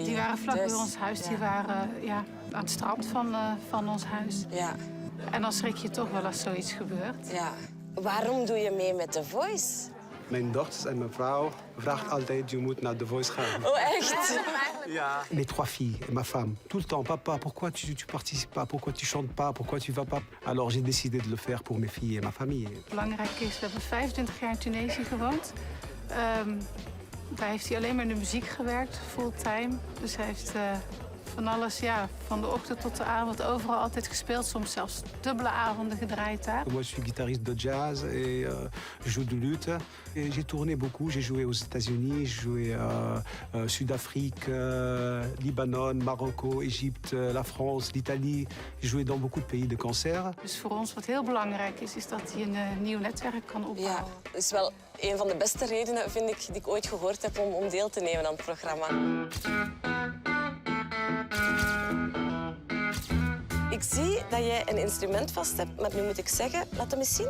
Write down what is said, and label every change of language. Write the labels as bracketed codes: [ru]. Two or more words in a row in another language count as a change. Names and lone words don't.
[nl] Die waren vlak thuis. bij ons huis. Die Ja. waren aan het strand van ons huis. Ja. En dan schrik je toch wel als zoiets gebeurt. Ja. Waarom doe je mee met The Voice? Mijn dochters en mijn vrouw vraagt altijd, je moet naar The Voice gaan. Oh, echt? Ja. [fr] Mes 3 filles et ma femme, tout le temps, papa, pourquoi tu participes pas, pourquoi tu chantes pas, pourquoi tu vas pas. Alors j'ai décidé de le faire pour mes filles et ma famille. [nl] Belangrijk is, we hebben 25 jaar in Tunesië gewoond. Daar heeft hij alleen maar in de muziek gewerkt, fulltime. Dus hij heeft van alles, van de ochtend tot de avond, overal altijd gespeeld. Soms zelfs dubbele avonden gedraaid daar. [fr] Moi, je suis guitariste de jazz et je joue de lutte. J'ai tourné beaucoup, j'ai joué aux États-Unis, j'ai joué Sud-Afrique, Libanon, Marokko, Égypte, la France, l'Italie. J'ai joué dans beaucoup de pays de concert. [nl] Dus voor ons wat heel belangrijk is dat hij een nieuw netwerk kan opbouwen. Ja, dat is wel een van de beste redenen, vind ik, die ik ooit gehoord heb om deel te nemen aan het programma. Ik zie dat jij een instrument vast hebt, maar nu moet ik zeggen, laat hem eens zien.